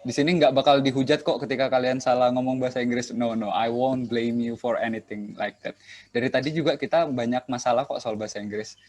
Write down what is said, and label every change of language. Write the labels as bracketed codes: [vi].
[id] Di sini nggak bakal dihujat kok ketika kalian salah ngomong bahasa Inggris. [en] No, I won't blame you for anything like that. [id] Dari tadi juga kita banyak masalah kok soal bahasa Inggris.